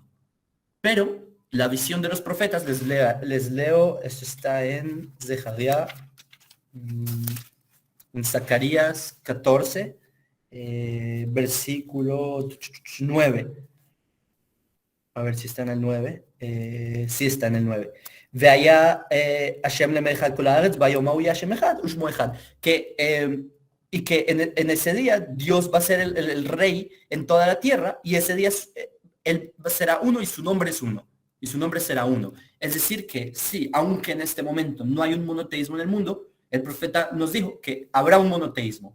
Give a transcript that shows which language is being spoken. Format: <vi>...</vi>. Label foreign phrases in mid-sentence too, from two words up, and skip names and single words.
<es>Pero la visión de los profetas, les leo, esto está en Zeharia, en Zacarías 14, versículo 9. A ver si está en el 9. Sí está en el 9.</es> <he>והיה השם למלך על כל הארץ, ויאמרו יהיה השם אחד ושמו אחד.</he> <es>Y que en ese día Dios va a ser el rey en toda la tierra, y ese día él será uno y su nombre es uno. Y su nombre será uno. Es decir que sí, aunque en este momento no hay un monoteísmo en el mundo, el profeta nos dijo que habrá un monoteísmo.</es>